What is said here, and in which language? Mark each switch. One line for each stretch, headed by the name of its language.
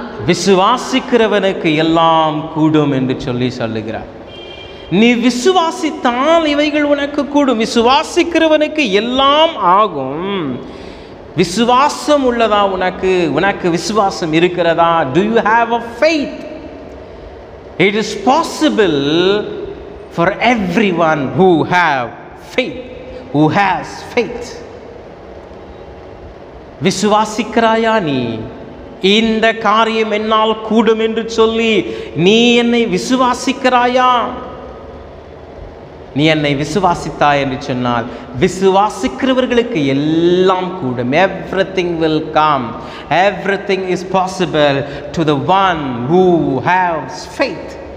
Tamil: விசுவாசிக்கிறவனுக்கு எல்லாம் கூடும் என்று சொல்லுகிறார். நீ விசுவாசித்தால் இவைகள் உனக்கு கூடும். விசுவாசிக்கிறவனுக்கு எல்லாம் ஆகும். விசுவாசம் உள்ளதா உனக்கு விசுவாசம் இருக்கிறதா?
English: Do you have a faith? It is possible for everyone who have faith, who has faith.
Tamil: விசுவாசிக்கிறாயா நீ? இந்த காரியம் என்னால் கூடும் என்று சொல்லி நீ என்னை விசுவாசிக்கிறாயா? நீ என்னை விசுவாசித்தாய் என்று சொன்னால் விசுவாசிக்கிறவர்களுக்கு எல்லாம் கூடும்.
English: Everything will come. Everything is possible to the one who has faith.